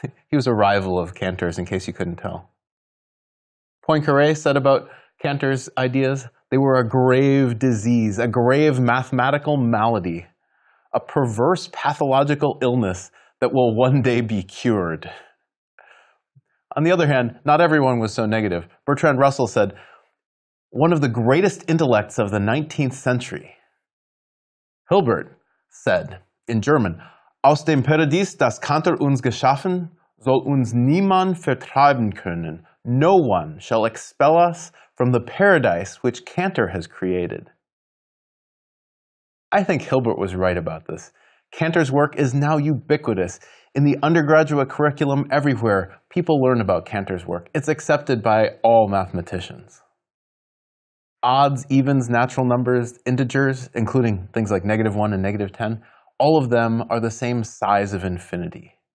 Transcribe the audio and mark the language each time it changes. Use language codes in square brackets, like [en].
[en] He was a rival of Cantor's, in case you couldn't tell. Poincaré said about Cantor's ideas, they were a grave disease, a grave mathematical malady, a perverse pathological illness that will one day be cured. On the other hand, not everyone was so negative. Bertrand Russell said, one of the greatest intellects of the 19th century. [de] Hilbert [en] said, in German, [de] Aus dem Paradies, das Cantor uns geschaffen, soll uns niemand vertreiben können. [en] No one shall expel us from the paradise which Cantor has created. I think Hilbert was right about this. Cantor's work is now ubiquitous. In the undergraduate curriculum everywhere, people learn about Cantor's work. It's accepted by all mathematicians. Odds, evens, natural numbers, integers, including things like -1 and -10, all of them are the same size of infinity.